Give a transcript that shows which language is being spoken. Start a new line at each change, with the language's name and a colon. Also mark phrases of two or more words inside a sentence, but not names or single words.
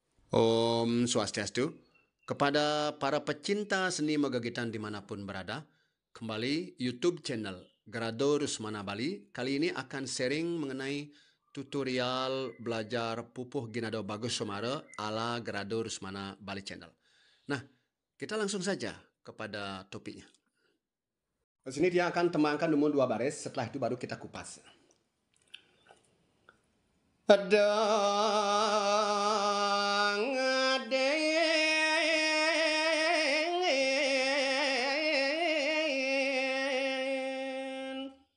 Balinese: Om Swastiastu.
Indonesian: Kepada para pecinta seni megagitan dimanapun berada, kembali YouTube channel Grado Rusmana Bali. Kali ini akan sharing mengenai tutorial belajar pupuh ginado bagus somare ala Grado Rusmana Bali channel. Nah, kita langsung saja kepada topiknya. Di sini dia akan tembangkan dulu 2 baris, setelah itu baru kita kupas. Adang aden